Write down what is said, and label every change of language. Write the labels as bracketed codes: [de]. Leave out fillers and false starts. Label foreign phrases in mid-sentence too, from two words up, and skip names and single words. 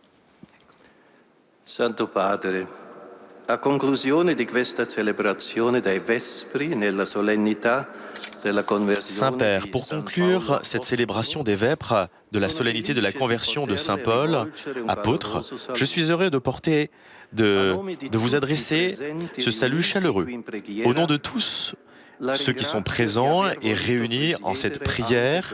[it] Santo Padre, a conclusione di questa celebrazione dei Vespri nella solennità della conversione. [fr] Saint-Père, pour conclure cette célébration des Vêpres de la solennité de la conversion de Saint Paul, apôtre, je suis heureux de vous adresser ce salut chaleureux. Au nom de tous ceux qui sont présents et réunis en cette prière.